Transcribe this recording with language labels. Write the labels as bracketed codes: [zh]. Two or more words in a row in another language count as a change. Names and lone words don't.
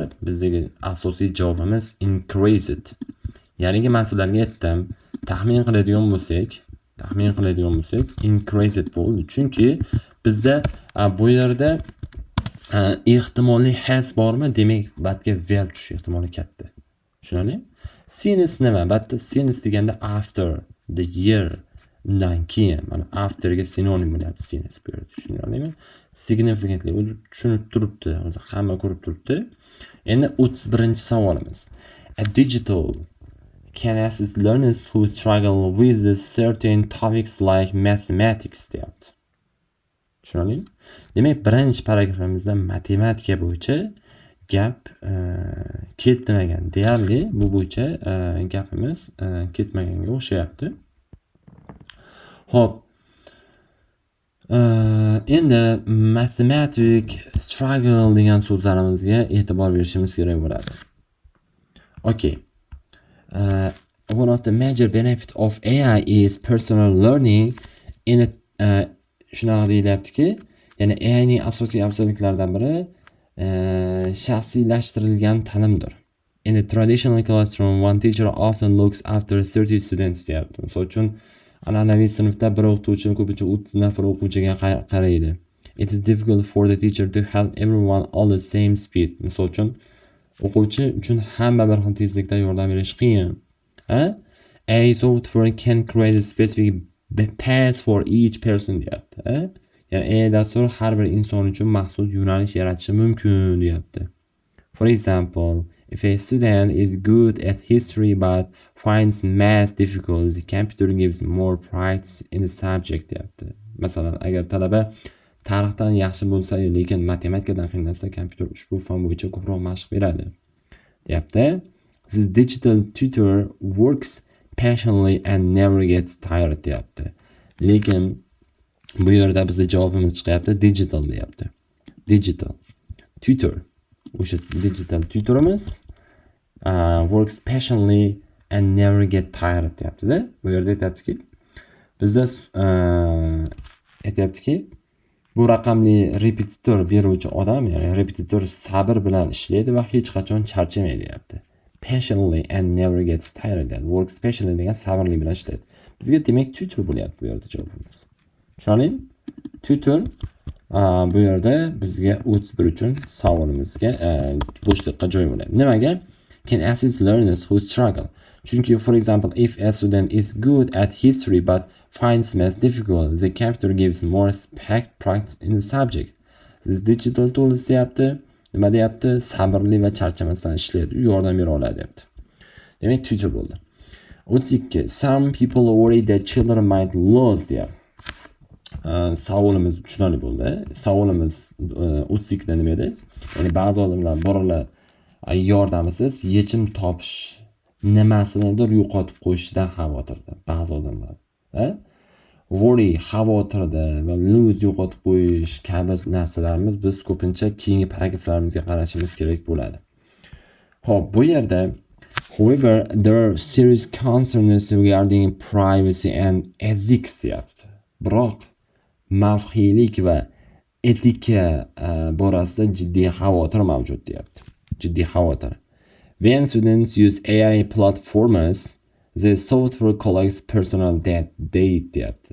[uz] Bizdagi asosiy javobimiz increased. Ya'ni men sizlarga aytdim, taxmin qiladigan bo'lsak, increased bo'ldi. Chunki bizda bu yerda ehtimoliy has bormi? Demak, batga verb tushish ehtimoli katta. Tushunarlimi? Since nima? Batda since deganda [en] after, the year, [uz] undan keyin. Mana afterga sinonim bo'lyapti since bu yerda. Tushunarlimi? Significantly o'zi tushunib turibdi. O'zi hamma ko'rib turibdi. Endi 31-savolimiz. [en] A digital can assist learners who struggle with certain topics like mathematics deyapti. [uz] Tushunarlimi? Demak, birinchi paragrafimizda matematika bo'yicha gap ketmagan. Deyarli bu bo'yicha gapimiz ketmaganga o'xshayapti. Xo'p. Endi [en] mathematic struggle [uz] degan so'zlarimizga e'tibor berishimiz kerak bo'ladi. Okay. [en] One of the major benefits of AI is personal learning. [uz] In shunaqa deyilyaptiki, ya'ni AI ning asosiy afzalliklaridan biri shaxsiylashtirilgan ta'limdir. [en] In the traditional classroom, one teacher often looks after 30 students deyapti. [uz] Misol uchun, an'anaviy sinfda bir o'qituvchi ko'pincha 30 nafar o'quvchiga qaraydi. [en] It is difficult for the teacher to help everyone all the same speed. [uz] Misol uchun, o'quvchi uchun hamma bir xil tezlikda yordam berish qiyin. [en] AI software can create a specific path for each person deyapti. [uz] Ya'ni AI dastur har bir inson uchun maxsus yo'nalish yaratishi mumkin deyapti. [en] For example, if a student is good at history but finds math difficult, the computer gives more practice in the subject deyapti. [uz] Masalan, agar talaba tarixdan yaxshi bo'lsa, lekin matematikadan qiynalsa, kompyuter ushbu fan bo'yicha ko'proq mashq beradi. Deyapti. [en] This digital tutor works passionately and never gets tired deyapti. [uz] Lekin bu yerda bizning javobimiz chiqyapti, digital deyapti. [en] Digital tutor. O'sha digital tutorimiz works passionately and never get tired deyapti-da. [uz] Bu yerda aytayaptiki, bizda aytayaptiki, bu raqamli repetitor beruvchi odam, ya'ni repetitor sabr bilan ishlaydi va hech qachon charchamaydi deyapti. [en] Passionately and never gets tired. Works passionately [uz] degan sabrli bilan ishlaydi. Bizga demak tutor bo'lyapti bu yerda javobimiz. Tushunarlimi? Tutor bu yerda bizga 31 uchun savolimizga bo'shliqqa joy bo'ladi. Nimaga? [en] Can assist learners who struggle. Chunki, for example, if a student is good at history but finds math difficult, the computer gives more practice in the subject. This digital tools [uz] deyapti. Nima deyapti? Sabrli va charchamasdan ishlaydi, yordam bera oladi deyapti. Demak, tutor bo'ldi. 32. [en] Some people worry that children might lose deyapti. [uz] Savolimiz tushunarli bo'ldi. Savolimiz 32 da nima edi? Ya'ni ba'zi odamlar bolalar yordamisiz yechim topish nimasidir yo'qotib qo'yishidan xavotirda. Ba'zi odamlar, worry xavotirda va lose yo'qotib qo'yish kabi narsalarimiz biz ko'pincha keyingi paragraflarimizga qarashimiz kerak bo'ladi. Xo'p, bu yerda [en] however there are serious concerns regarding privacy and ethics deyapti. [uz] Biroq mavhiylik va etika borasida jiddiy xavotir mavjud deyapti. Jiddiy xavotir. [en] When students use AI platforms, the software collects personal data deyapti.